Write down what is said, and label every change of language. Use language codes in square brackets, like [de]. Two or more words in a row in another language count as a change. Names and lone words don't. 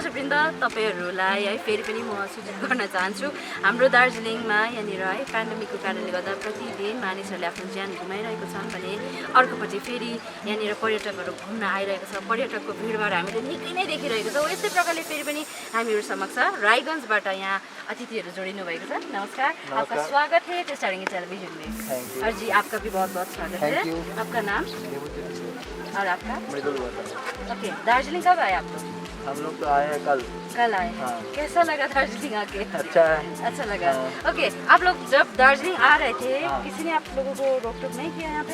[ne] दर्शकवृन्द तपाईँहरूलाई है फेरि पनि म सूचित गर्न चाहन्छु हाम्रो दार्जिलिङमा यहाँनिर है पेन्डेमिकको कारणले गर्दा प्रतिदिन मानिसहरूले आफ्नो ज्यान गुमाइरहेको छन् भने अर्कोपट्टि फेरि यहाँनिर पर्यटकहरू घुम्न आइरहेको छ पर्यटकको भिडभाड हामीले निकै नै देखिरहेको छौँ यस्तै प्रकारले फेरि पनि हामीहरू समक्ष रायगञ्जबाट यहाँ अतिथिहरू जोडिनु भएको छ [hi] नमस्कार आपका स्वागत है टेस्टारिंग टेलीविजन में और जी आपका भी बहुत बहुत स्वागत है आपका नाम और आपका ओके दार्जिलिंग कब आए आप लोग हम लोग तो आए हैं कल आए हाँ। कैसा लगा दार्जिलिंग आके अच्छा है अच्छा लगा ओके आप लोग जब दार्जिलिंग आ रहे थे किसी ने आप लोगों को रोक टोक नहीं किया यहाँ पे